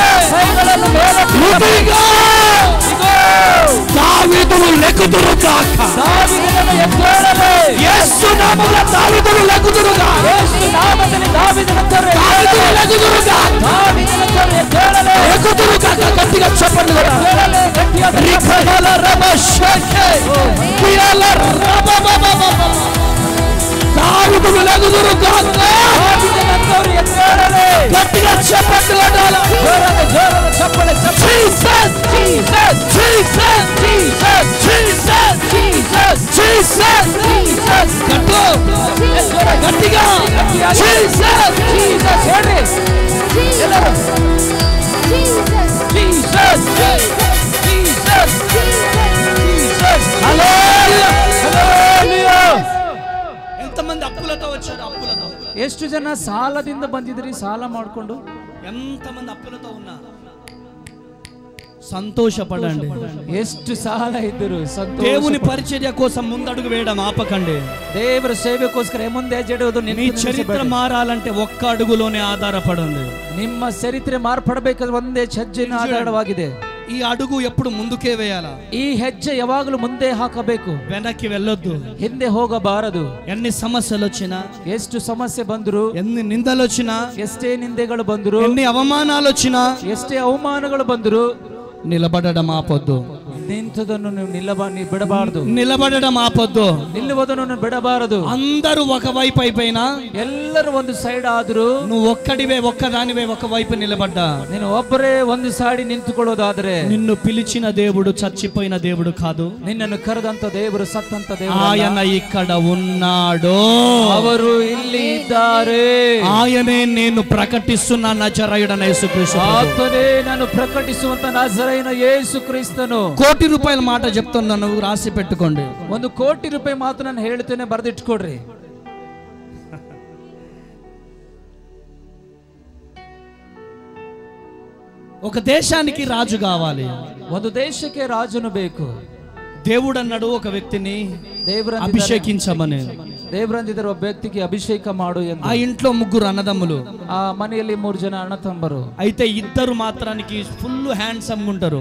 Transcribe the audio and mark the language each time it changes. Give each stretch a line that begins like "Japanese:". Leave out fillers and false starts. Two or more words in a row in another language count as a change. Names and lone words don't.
Kannada: ಕೈಗಳನ್ನು ಮೇಲಕ್ಕೆ.
Telugu: ఇదిగో దావీదును లెక్కుదురు గాక.
Kannada: ದಾವೀದನನ್ನು ಎದ್ದೇಳಲಿ.
Telugu: యేసు నామములో దావీదును లెక్కుదురు గాక.
Kannada: ಯೇಸು ನಾಮದಲ್ಲಿ ದಾವೀದನನ್ನು
Telugu: దావీదును లెక్కుదురు గాక.
Kannada: ದಾವೀದನನ್ನು ಎದ್ದೇಳಲಿ.
Telugu: లెక్కుదురు గాక. గట్టిగా చప్పట్లు కొట్టాలి.
Kannada: ಎದ್ದೇಳಲಿ, ಗಟ್ಟಿಯಾದ రిఖబల రబషకే కియాల రబబబబబ.
Telugu: దావీదును లెక్కుదురు గాక.
Kannada: ದಾವೀದನನ್ನು ಎದ್ದೇಳಲಿ.
Telugu: గట్టిగా చప్పట్లు కొట్టాలి.
Kannada: ಜೋರಾದ ಚಪ್ಪಳೆ. Jesus, Jesus, Jesus, Jesus, Jesus, Jesus, Jesus, Jesus.
Telugu: గట్టిగా Jesus,
Kannada: Jesus ಹೇಳ್ರಿ ಎಲ್ಲರೂ. Jesus, Jesus, Jesus, Jesus.
Telugu: హల్లెలూయా. హల్లెలూయా. ఎంతమంది అప్పులతో వచ్చారు? అప్పులతో.
Kannada: ಎಷ್ಟು ಜನ ಸಾಲದಿಂದ ಬಂದಿದ್ರಿ? ಸಾಲ ಮಾಡಿಕೊಂಡು
Telugu: ఎంతమంది అప్పులతో ఉన్నా సంతోషపడండి.
Kannada: ಎಷ್ಟು ಸಾಲ ಇದ್ದರು ಸಂತೋಷ.
Telugu: దేవుని పరిచర్య కోసం ముందడుగు వేయడం ఆపకండి.
Kannada: ದೇವರ ಸೇವೆಗೋಸ್ಕರ ಮುಂದೆ ಹೆಜ್ಜೆ ಇಡುವುದು
Telugu: నీ చరిత్ర మారాలంటే ఒక్క అడుగులోనే ఆధారపడండి.
Kannada: ನಿಮ್ಮ ಚರಿತ್ರೆ ಮಾರ್ಪಡಬೇಕಾದ್ರೆ ಒಂದೇ ಹೆಜ್ಜೆನ ಆಧಾರವಾಗಿದೆ.
Telugu: ఈ అడుగు ఎప్పుడు ముందుకే వేయాలా.
Kannada: ಈ ಹೆಜ್ಜೆ ಯಾವಾಗಲೂ ಮುಂದೆ ಹಾಕಬೇಕು,
Telugu: వెనక్కి వెళ్ళొద్దు.
Kannada: ಹಿಂದೆ ಹೋಗಬಾರದು.
Telugu: ఎన్ని సమస్యలు వచ్చినా,
Kannada: ಎಷ್ಟು ಸಮಸ್ಯೆ ಬಂದ್ರು,
Telugu: ఎన్ని నిందలు వచ్చినా,
Kannada: ಎಷ್ಟೇ ನಿಂದೆಗಳು ಬಂದ್ರು,
Telugu: ఎన్ని అవమానాలు వచ్చినా
Kannada: ಎಷ್ಟೇ ಅವಮಾನಗಳು ಬಂದ್ರು
Telugu: నిలబడడం ఆపొద్దు.
Kannada: ನಿಂತದನ್ನು ನೀವು ಬಿಡಬಾರದು,
Telugu: నిలబడడం ఆపొద్దు,
Kannada: ನಿಲುವದನು ಬಿಡಬಾರದು.
Telugu: అందరూ ఒకవైపు అయిపోయినా
Kannada: ಎಲ್ಲರೂ ಒಂದು ಸೈಡ್ ಆದ್ರು
Telugu: నువ్వు ఒక్కడివే ఒక్కదానివే ఒకవైపు నిలబడ్డా,
Kannada: నేను ಒಬ್ಬರೇ ಒಂದು ಸೈಡ್ ನಿಂತುಕೊಳ್ಳೋದಾದ್ರೆ
Telugu: నిన్ను పిలిచిన దేవుడు చచ్చిపోయిన దేవుడు కాదు,
Kannada: నిన్నను కರೆದಂತ ದೇವರು ಸತ್ತಂತ ದೇವರು.
Telugu: ఆయన ఇక్కడ ఉన్నాడు,
Kannada: ಅವರು ಇಲ್ಲಿ ಇದ್ದಾರೆ.
Telugu: ఆయనే నేను ప్రకటిస్తున్న నజరేయుడైన యేసుక్రీస్తు,
Kannada: ಆತನೇ ನಾನು ಪ್ರಕಟಿಸುವಂತ ನಜರೇಯನ ಯೇಸು ಕ್ರಿಸ್ತನು.
Telugu: కోటి రూపాయల మాట చెప్తున్నాను, రాసి పెట్టుకోండి.
Kannada: 1 ಕೋಟಿ ರೂಪಾಯಿ ಮಾತು ನಾನು ಹೇಳ್ತೇನೆ, ಬರೆದಿಟ್ಕೊಡ್ರಿ.
Telugu: ఒక దేశానికి రాజు కావాలి,
Kannada: ಒಂದು ದೇಶಕ್ಕೆ ರಾಜನು ಬೇಕು.
Telugu: దేవుడు అన్నాడు ఒక వ్యక్తిని
Kannada: ದೇವರ
Telugu: అభిషేకించమని.
Kannada: ದೇವರಂದಿದ್ದರು ಒಬ್ಬ ವ್ಯಕ್ತಿಗೆ ಅಭಿಷೇಕ ಮಾಡು ಎಂದು.
Telugu: ఆ ఇంట్లో 3 అన్నదమ్ములు,
Kannada: ఆ ಮನೆಯಲ್ಲಿ 3 ಜನ ಅಣ್ಣ ತಮ್ಮರು.
Telugu: అయితే ఇద్దరు మాత్రానికి
English: full handsome
Telugu: ఉంటారు,